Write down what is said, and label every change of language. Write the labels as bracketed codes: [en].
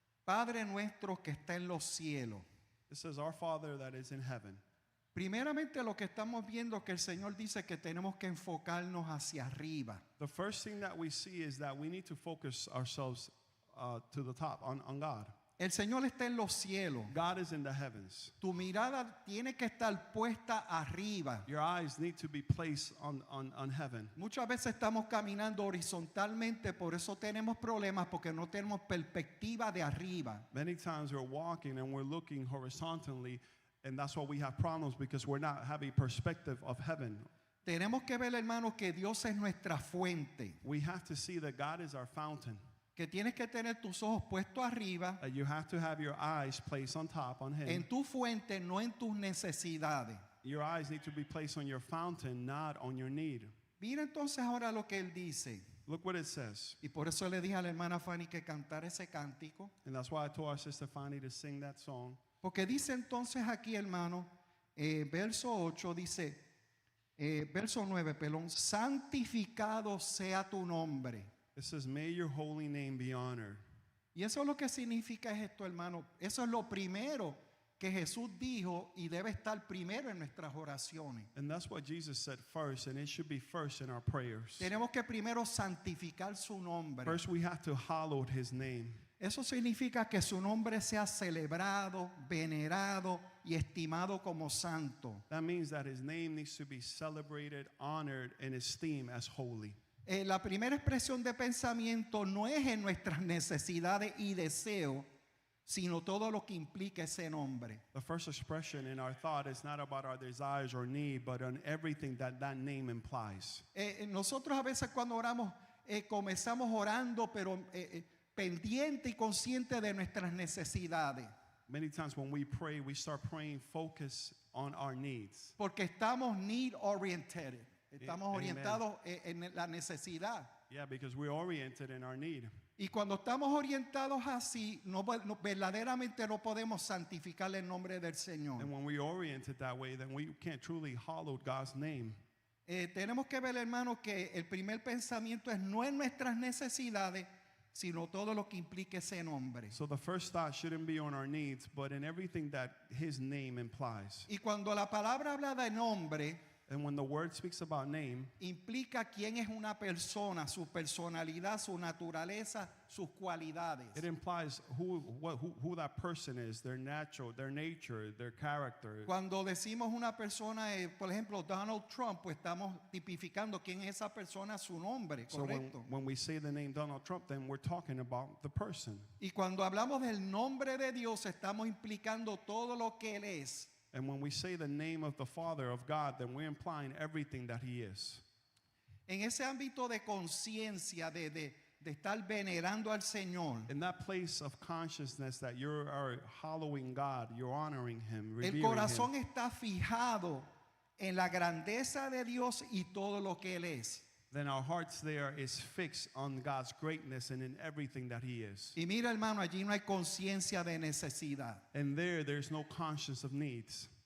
[es] Padre nuestro que está en los cielos. [en] It says, our Father that is in heaven. [es] Primeramente lo que estamos viendo es que el Señor dice que tenemos que enfocarnos hacia arriba. [en] The first thing that we see is that we need to focus ourselves to the top, on God. [es] El Señor está en los cielos. [en] God is in the heavens. [es] Tu mirada tiene que estar puesta arriba. [en] Your eyes need to be placed on heaven. [es] Muchas veces estamos caminando horizontalmente, por eso tenemos problemas porque no tenemos perspectiva de arriba. [en] Many times we're walking and we're looking horizontally, and that's why we have problems, because we're not having perspective of heaven. [es] Tenemos que ver, hermanos, que Dios es nuestra fuente. [en] We have to see that God is our fountain. [es] Que tienes que tener tus ojos puestos arriba, [en] You have to have your eyes placed on top, on Him. [es] en tu fuente, no en tus necesidades. [en] Your eyes need to be placed on your fountain, not on your need. [es] Mira entonces ahora lo que él dice. [en] Look what it says. [es] Y por eso le dije a la hermana Fanny que cantara ese cántico. [en] And that's why I told our sister Fanny to sing that song. [es] Porque dice entonces aquí, hermano, verso 8, dice, verso 9, perdón, santificado sea tu nombre. [en] It says, may your holy name be honored. [es] Y eso es lo que significa es esto, hermano. Eso es lo primero que Jesús dijo y debe estar primero en nuestras oraciones. [en] And that's what Jesus said first, and it should be first in our prayers. [es] Tenemos que primero santificar su nombre. [en] First, we have to hallow His name. [es] Eso significa que su nombre sea celebrado, venerado y estimado como santo. [en] That means that His name needs to be celebrated, honored, and esteemed as holy. [es] La primera expresión de pensamiento no es en nuestras necesidades y deseos, sino todo lo que implica ese nombre. [en] The first expression in our thought is not about our desires or need, but on everything that that name implies. [es] Nosotros a veces cuando oramos comenzamos orando, pero pendiente y consciente de nuestras necesidades, [en] Many times when we pray, we start praying focused on our needs. [es] porque estamos [en] need oriented, [es] estamos [en] Amen. [es] orientados en la necesidad. [en] Yeah, because we're oriented in our need. [es] Y cuando estamos orientados así, verdaderamente no podemos santificar el nombre del Señor. [en] And when we're oriented that way, then we can't truly hallow God's name. [es] Tenemos que ver, hermano, que el primer pensamiento es no en nuestras necesidades, sino todo lo que implique ese nombre. [en] So the first thought shouldn't be on our needs, but in everything that His name implies. [es] Y cuando la palabra habla de nombre, [en] And when the word speaks about name, [es] implica quién es una persona, su personalidad, su naturaleza, sus cualidades. [en] it implies who that person is, their nature, their character. [es] Cuando decimos una persona, por ejemplo, Donald Trump, pues estamos tipificando quién es esa persona, su nombre, [en] So [es] correcto. [en] when we say the name Donald Trump, then we're talking about the person. [es] Y cuando hablamos del nombre de Dios, estamos implicando todo lo que Él es. [en] And when we say the name of the Father, of God, then we're implying everything that He is. [es] En ese ámbito de conciencia, de estar venerando al Señor, [en] In that place of consciousness that you are hallowing God, you're honoring Him, [es] el [en] revering [es] corazón [en] Him. [es] está fijado en la grandeza de Dios y todo lo que Él es. [en] Then our hearts there is fixed on God's greatness and in everything that He is. [es] Y mira, hermano, allí no hay conciencia de necesidad. [en] And there's no conscience of needs.